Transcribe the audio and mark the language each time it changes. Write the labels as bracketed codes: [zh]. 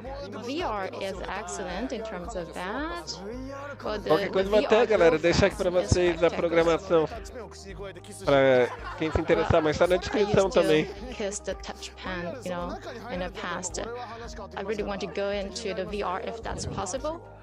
[en] VR is excellent in terms of that. Well, [pt] Qualquer coisa vou até, galera, deixar aqui pra vocês a programação. Pra quem se interessar, mas tá na descrição também. [en] Kiss the touch pen, you know, in the past. I really want to go into the VR if that's possible.